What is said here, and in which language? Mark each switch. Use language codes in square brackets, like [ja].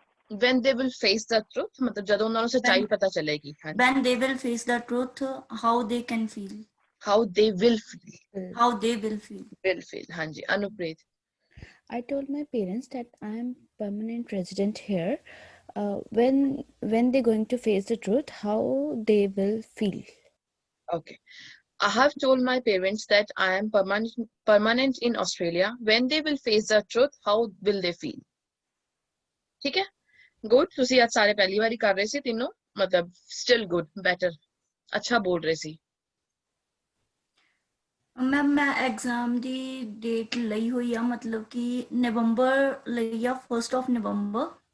[en] When they will face the truth, [pa] मतलब ਜਦੋਂ ਉਹਨਾਂ ਨੂੰ ਸੱਚਾਈ ਪਤਾ ਚੱਲੇਗੀ। ਹਾਂਜੀ [en] when they will face the truth, how they can feel. how they will feel. How they will feel. will feel. ਹਾਂਜੀ Anupreet. I told my parents that I am permanent resident here. When they're going to face the truth, how they will feel. Okay. I have told my parents that I am permanent in Australia. When they will face the truth, how will they feel? [pa] ਠੀਕ ਹੈ, good. ਤੁਸੀਂ ਅੱਜ ਸਾਰੇ ਪਹਿਲੀ ਵਾਰੀ ਕਰ ਰਹੇ ਸੀ ਤਿੰਨੋਂ, ਮਤਲਬ ਸਟਿਲ ਗੁੱਡ, ਬੈਟਰ, ਅੱਛਾ ਬੋਲ ਰਹੇ ਸੀ। ਮੈਮ ਮੈਂ ਐਗਜ਼ਾਮ ਦੀ ਡੇਟ ਲਈ ਹੋਈ ਆ, ਮਤਲਬ ਕਿ ਨਵੰਬਰ ਲਈ ਆ, 1 ਨਵੰਬਰ।